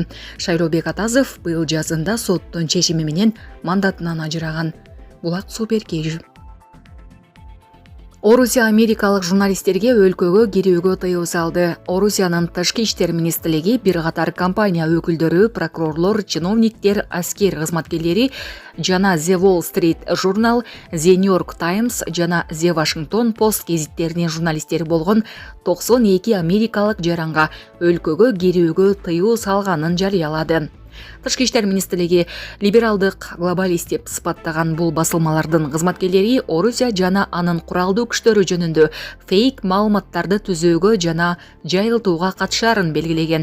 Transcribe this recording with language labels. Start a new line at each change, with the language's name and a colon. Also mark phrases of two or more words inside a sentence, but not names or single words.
Kyrgyz: Шайлоо Бегатазов быйыл жазында соттун чечими менен мандатынан ажыраган. Булак Супер Кежи. Орусия америкалык журналисттерге өлкөгө кирүүгө тыюу салды. Орусиянын тышкы иштер министрлиги бир катар компания өкүлдөрү, прокурорлор, чиновниктер, аскер кызматкерлери жана The Wall Street Journal, The New York Times жана The Washington Post гезиттеринин журналисттери болгон 92 америкалык жаранга өлкөгө кирүүгө тыюу салганын жарыялады. Тышкы иштер министрлиги либералдык глобалист деп сыпаттаган бул басылмалардын кызматкерлери Орусия жана анын куралдуу күчтөрү жөнүндө фейк маалыматтарды түзүүгө жана жайылтууга катышаарын белгилеген.